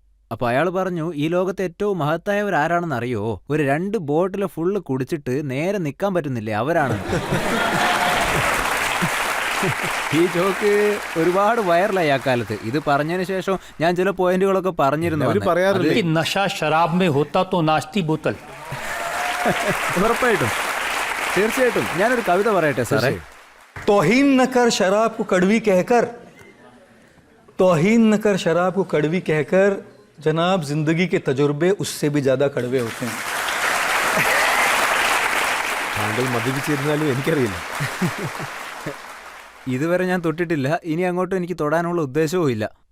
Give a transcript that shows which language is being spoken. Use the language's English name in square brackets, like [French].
[Malayalam] അപ്പൊ അയാൾ പറഞ്ഞു, ഈ ലോകത്തെ ഏറ്റവും മഹത്തായവരാരാണെന്നറിയോ? ഒരു 2 ബോട്ടിൽ ഫുള്ള് കുടിച്ചിട്ട് നേരെ നിൽക്കാൻ പറ്റുന്നില്ലേ, അവരാണെന്ന്. ഈ ജോക്ക് ഒരുപാട് വൈറലായി ആ കാലത്ത്. ഇത് പറഞ്ഞതിന് ശേഷം ഞാൻ ചില പോയിന്റുകളൊക്കെ പറഞ്ഞിരുന്നു. [Hindi] कि नशा शराब में होता तो नाचती बोतल. [Malayalam] ഉറപ്പായിട്ടും, തീർച്ചയായിട്ടും. ഞാനൊരു കവിത പറയട്ടെ സാറേ. [Hindi] तौहीन न कर शराब को कड़वी कहकर, तौहीन न कर शराब को कड़वी कहकर, जनाब जिंदगी के तजुर्बे उससे भी ज्यादा कड़वे होते हैं. [Malayalam] താങ്കൾ മദ്യപിച്ചിരുന്നാലും എനിക്കറിയില്ല. ഇതുവരെ ഞാൻ തൊട്ടിട്ടില്ല, ഇനി അങ്ങോട്ടും എനിക്ക് തൊടാനുള്ള ഉദ്ദേശവും ഇല്ല.